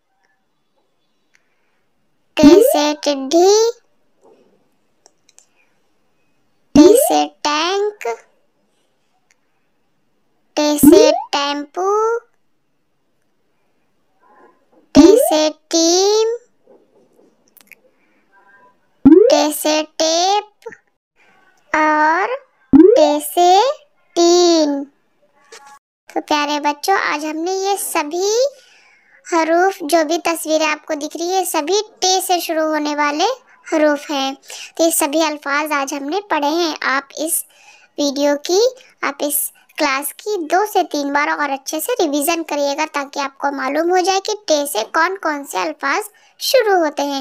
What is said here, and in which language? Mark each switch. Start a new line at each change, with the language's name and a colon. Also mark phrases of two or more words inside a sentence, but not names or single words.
Urdu: ٹے سے ٹڈھی، ٹے سے ٹینک، ٹے سے ٹیمپو، ٹے سے ٹیم، ٹے سے ٹیپ اور ٹے سے تین۔ تو پیارے بچوں، آج ہم نے یہ سبھی حروف، جو بھی تصویریں آپ کو دکھ رہی ہے، سبھی ٹے سے شروع ہونے والے حروف ہیں۔ تو یہ سبھی الفاظ آج ہم نے پڑھے ہیں۔ آپ اس ویڈیو کی، آپ اس کلاس کی 2 سے 3 بار اور اچھے سے ریویژن کریے گا، تاکہ آپ کو معلوم ہو جائے کہ ٹے سے کون کون سے الفاظ شروع ہوتے ہیں۔